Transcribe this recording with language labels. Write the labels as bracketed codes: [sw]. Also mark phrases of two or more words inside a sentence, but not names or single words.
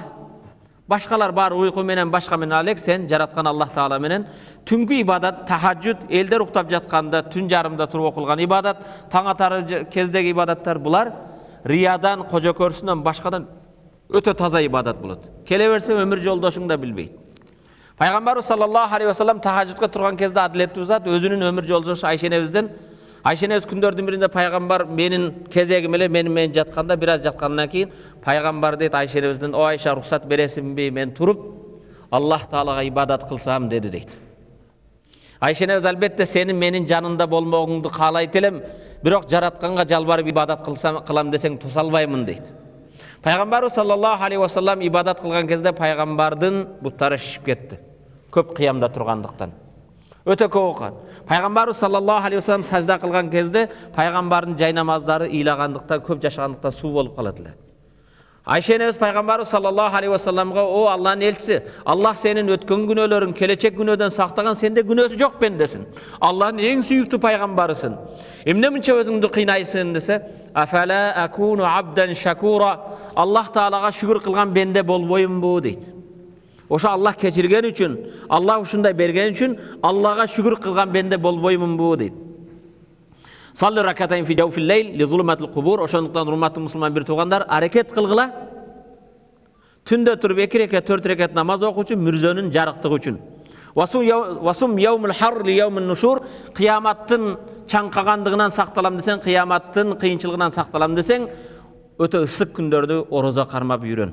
[ky] Башкалар бар уйку менен, башка менен алек, сен жараткан Аллах таала менен түнгү ибадат, тахажжуд, элдер уктап жатканда түн жарымда туруп окулган ибадат, таң атары кездеги ибадаттар, булар риядан, кожокөрсүнөн, башкадан өтө таза ибадат болот. Келе берсе өмүр жолдошуң да билбейт. Пайгамбарыбыз [ar] صلى الله عليه وسلم [ky] тахажжудка турган кезде адилеттүү зат өзүнүн өмүр жолдошу Айшенебиз күндөрдүн биринде пайгамбар менин кезегим эле менен жатканда, бир аз жаткандан кийин пайгамбар дейт Айшенебизден: "О Айша, рухсат бересиңби, мен туруп Аллах таалага ибадат кылсам" деди дейт. Айшенебиз: "Албетте сенин менин жанында болмогуңду каалайт элем, бирок жаратканга жалбарып ибадат кылам десең туса албаймын" дейт. Пайгамбарыбыз [ar] صلى الله عليه وسلم [ky] ибадат кылган кезде пайгамбардын буттары шишип кетти. Көп кыямда тургандыктан. Өтө көп окуган. Пайгамбарыбыз [ar] صلى الله عليه وسلم [ky] сажда кылган кезде пайгамбардын жай намаздары ыйлагандыктан, көп жашагандыктан суу болуп калат эле. Айшенебиз пайгамбарыбыз [ar] صلى الله عليه وسلم: [ky] "О Аллахтын элчиси, Аллах сенин өткөн күнөөлөрүң, келечек күнөөдөн сактаган, сенде күнөөсү жок бендесин. Аллахтын эң сүйүктүү пайгамбарысың. Эмне мынча өзүңдү кыйнайсың?" десе, [ar] "أفلا أكون عبدا شكورا." [ky] Аллах таалага шүгүр кылган бенде болбоймунбу дейт. Ошо Аллах кечирген үчүн, Аллах ушундай берген үчүн Аллага шүгүр кылган бенде болбоймунбу дейт. [ar] صل ركعتين في جوف الليل لظلمة القبور. [ky] Ошондуктан урматтуу мусулман бир туугандар, аракет кылгыла. Түндө туруп 2 рекет, 4 рекет намаз окуучу мүрзөнүн жарыктыгы үчүн. [ar] وصم يوما حارا ليوم النشور. [ky] Кыяматтын чаңкагандыгынан сакталам десең, кыяматтын кыйынчылыгынан сакталам десең, өтө ысык күндөрдү орозо кармап жүрөн.